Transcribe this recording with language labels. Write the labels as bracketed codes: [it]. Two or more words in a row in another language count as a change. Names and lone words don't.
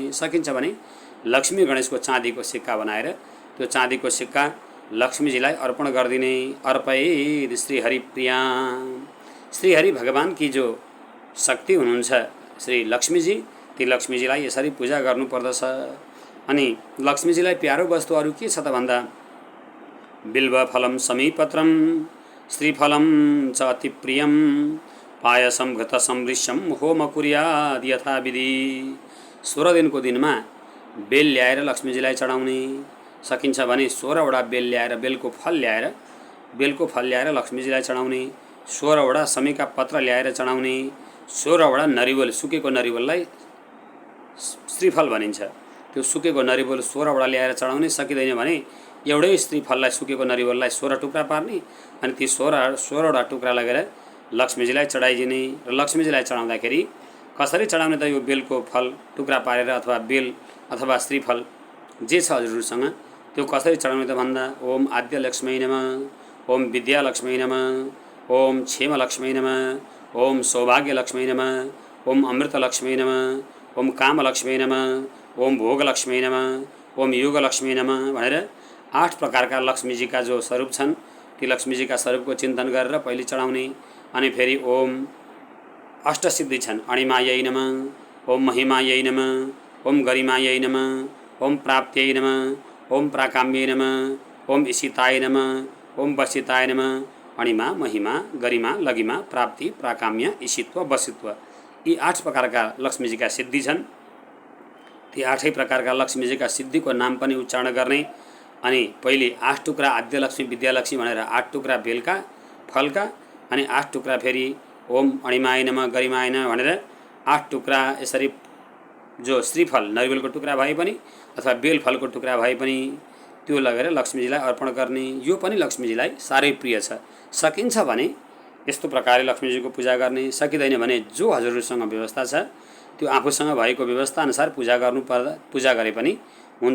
[ne] सकिन्छ भने लक्ष्मी गणेशको चाँदीको सिक्का बनाएर त्यो चाँदीको सिक्का लक्ष्मीजीलाई अर्पण गरिदिने। [sa] अर्पैद श्री हरिप्रिया। [ne] श्रीहरि भगवान की जो शक्ति हुनुहुन्छ श्री लक्ष्मीजी, ती लक्ष्मीजीलाई यसरी पूजा गर्नुपर्दछ। अनि लक्ष्मीजीलाई प्यारो वस्तु अरू के छ त भन्दा [sa] बिल्व फलम समीपत्रम श्रीफलम च अति प्रियम पायसम घृत समृश्यम होम कुर्याद यथाविधि। [ne] 16 दिनको दिनमा बेल ल्याएर लक्ष्मीजीलाई चढाउने। सकिन्छ भने 16वटा बेल ल्याएर, बेलको फल ल्याएर लक्ष्मीजीलाई चढाउने। 16वटा समीका पत्र ल्याएर चढाउने। 16वटा नरिवल, सुकेको नरिवललाई श्रीफल भनिन्छ। त्यो सुकेको नरिवल 16वटा ल्याएर चढाउने। सकिँदैन भने एउटै श्रीफललाई, सुकेको नरिवललाई 16 टुक्रा पार्ने, अनि ती 16वटा टुक्रा लगेर लक्ष्मीजीलाई चढाइदिने। र लक्ष्मीजीलाई चढाउँदाखेरि कसरी चढाउने त यो बेलको फल टुक्रा पारेर अथवा बेल अथवा श्रीफल जे छ हजुरहरूसँग त्यो कसरी चढाउने त भन्दा [sa] ओम आद्य लक्ष्मी नमः, ओम विद्या लक्ष्मी नमः, ओम क्षेम लक्ष्मी नमः, ओम सौभाग्य लक्ष्मी नमः, ओम अमृत लक्ष्मी नमः, ओम काम लक्ष्मी नमः, ओम भोग लक्ष्मी नमः, ओम युग लक्ष्मी नमः [ne] भनेर 8 प्रकारका लक्ष्मीजीका जो स्वरूप छन् ती लक्ष्मीजीका स्वरूपको चिन्तन गरेर पहिले चढाउने। अनि फेरि ओम अष्टसिद्धि छन्, [sa] अणिमायै नमः, ओम महिमायै नमः, ओम गरिमायै नमः, ओम प्राप्त्यै नमः, ओम प्राकाम्यै नमः, ओम ईशिताय नमः, ओम वसिताय नमः। अणिमा, महिमा, गरिमा, लगिमा, प्राप्ति, प्राकाम्य, ईशित्व, वसित्व, [ne] यी 8 प्रकारका लक्ष्मीजीका सिद्धि छन्। ती 8 प्रकारका लक्ष्मीजीका सिद्धिको नाम पनि उच्चारण गर्ने। अनि पहिले 8 टुक्रा आद्यलक्ष्मी विद्यालक्ष्मी भनेर 8 टुक्रा बेलका फलका, अनि 8 टुक्रा फेरि [sa] ओम अणिमाय नमः गरिमाय नमः [ne] भनेर 8 टुक्रा यसरी जो श्रीफल नरिवलको टुक्रा भए पनि अथवा बेल फलको टुक्रा भए पनि त्यो लगेर लक्ष्मीजीलाई अर्पण गर्ने। यो पनि लक्ष्मीजीलाई साह्रै प्रिय छ। सकिन्छ भने यस्तो प्रकारले लक्ष्मीजीको पूजा गर्ने। सकिँदैन भने जो हजुरहरूसँग व्यवस्था छ त्यो आफूसँग भएको व्यवस्था अनुसार पूजा गरे पनि हुन्छ।